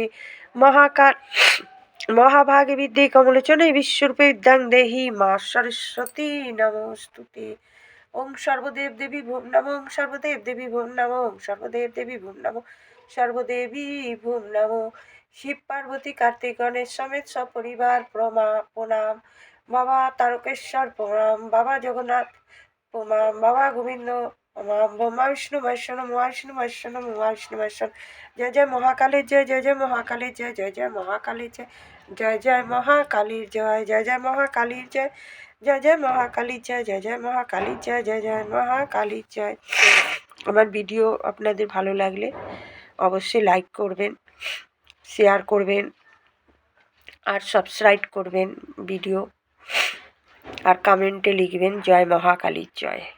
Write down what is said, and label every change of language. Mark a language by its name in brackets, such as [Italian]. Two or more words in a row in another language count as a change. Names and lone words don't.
[Sanskrit] महाकाल महाभागे विद्ये कमलोचने विश्वरूपे विद्यां देहि माँ सरस्वती नमोस्तुते। ओं सर्वदेव देवी भूम नमो, ओं सर्वदेव देवी भूम नमो, ओं सर्वदेव देवी भूम नमो, सर्वदेवी भूम नमो। शिव पार्वती कार्तिक गणेश समेत सपरिवार प्रणाम। बाबा तारकेश्वर प्रणाम, बाबा जगन्नाथ प्रणाम, बाबा गोविंद प्रणाम, ब्रह्मा विष्णु महेश्वर नमो, विष्णु महेश्वर नमो, विष्णु महेश्वर। जय जय महाकाली जय जय जय महाकाली जय जय जय महाकाली जय जय जय महाकाली जय जय जय महाकाली जय जय जय महाकाली जय जय जय महाकाली जय जय जय महाकाली जय। [Bangla] আমার ভিডিও আপনাদের ভালো লাগলে অবশ্যই লাইক করবেন, শেয়ার করবেন আর সাবস্ক্রাইব করবেন ভিডিও, আর কমেন্টে লিখবেন জয় মহাকালীর জয়।